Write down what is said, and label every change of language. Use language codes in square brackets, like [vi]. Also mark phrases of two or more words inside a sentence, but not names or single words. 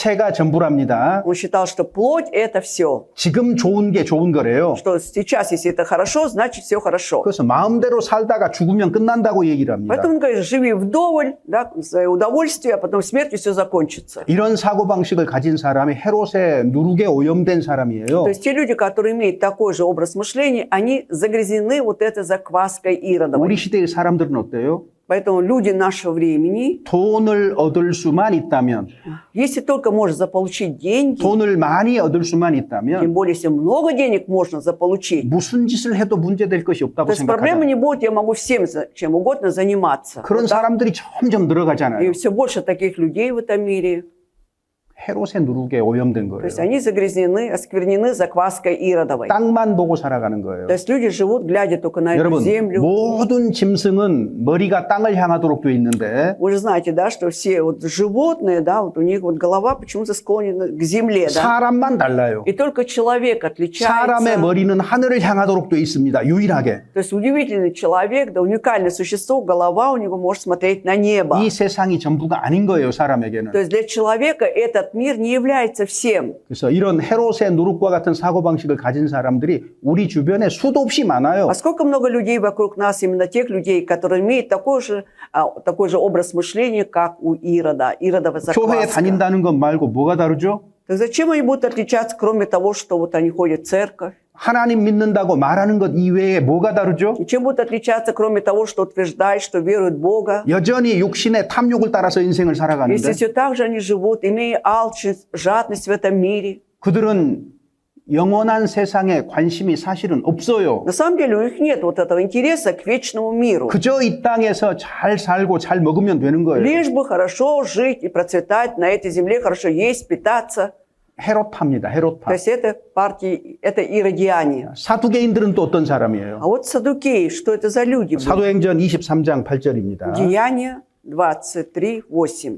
[ko] 육체가 전부랍니다. [ru] Он считал, что плоть – это все. [ko] 지금 좋은 게 좋은 거래요. [ru] Что сейчас, если это хорошо, значит все хорошо. [ko] 그래서 마음대로 살다가 죽으면 끝난다고 얘기를 합니다. [ru] Поэтому он говорит, живи вдоволь, да, свое удовольствие, а потом смертью все закончится. [ko] 이런 사고방식을 가진 사람이 헤롯의 누룩에 오염된 사람이에요. [ru] То есть те люди, которые имеют такой же образ мышления, они загрязнены вот этой закваской Иродовой. [ko] 우리 시대의 사람들은 어때요? [ru] Поэтому люди нашего времени, [ko] 돈을 얻을 수만 있다면, [ru] если только можно заполучить деньги, [ko] 돈을 많이 얻을 수만 [ru] тем [ko] 있다면 [ru] более, если много денег можно заполучить, [ko] 무슨 짓을 해도 문제될 것이 [ru] то [ko] 없다고 [ru] есть проблемы [ko] 생각하잖아요. [ru] не будет, я могу всем чем угодно заниматься. [ko] 그런 [ru] Вот так. [ko] 사람들이 점점 늘어가잖아요. [ru] И все больше таких людей в этом мире. [ko] 헤롯의 누룩에 오염된 [ru] То [ko] 거예요. [ru] есть они загрязнены, осквернены закваской Иродовой. [ko] 땅만 보고 살아가는 거예요. [ru] То есть люди живут, глядя только на эту [ko] 여러분, [ru] землю. [ko] 모든 짐승은 머리가 땅을 향하도록 돼 있는데 [ru] Вы же знаете, да, что все вот животные, да, вот у них вот голова почему-то склонена к земле, да. [ko] 사람만 달라요. [ru] И только человек отличается. [ko] 사람의 머리는 하늘을 향하도록 돼 있습니다. 유일하게. [ru] То есть удивительный человек, да, уникальное существо, голова у него может смотреть на небо. [ko] 이 세상이 전부가 아닌 거예요, 사람에게는. [ru] То есть для человека этот мир не является всем. [ko] 그래서 이런 헤롯의 누룩과 같은 사고방식을 가진 사람들이 우리 주변에 수도 없이 많아요. [ru] А сколько много людей вокруг нас, именно тех людей, которые имеют такой же образ мышления, как у Ирода, Иродова [ko] 교회에 [ru] закваска. [ko] 다닌다는 것 말고 뭐가 다르죠? [ru] Так зачем они будут отличаться, кроме того, что вот они ходят в церковь? [ko] 하나님 믿는다고 말하는 것 이외에 뭐가 다르죠? [ru] И чем будут отличаться, кроме того, что утверждают, что веруют в Бога? [ko] 여전히 육신의 탐욕을 따라서 인생을 [ru] Если [ko] 살아가는데 [ru] все так же они живут, имея алчность, жадность в этом мире, [ko] 그들은 영원한 세상에 관심이 사실은 없어요. [ru] На самом деле у них нет вот этого интереса к вечному миру. [ko] 그저 이 땅에서 잘 살고 잘 먹으면 되는 거예요. [ru] Лишь бы хорошо жить и процветать на этой земле, хорошо есть, питаться. [ko] 헤롯파입니다. [ru] То [ko] 헤롯파. [ru] есть это партии, это иродиане. [ko] 사두개인들은 또 어떤 사람이에요? [ru] А вот саддукеи, что это за люди были? [ko] 사도행전 23장 8절입니다. [ru] Деяния 23:8.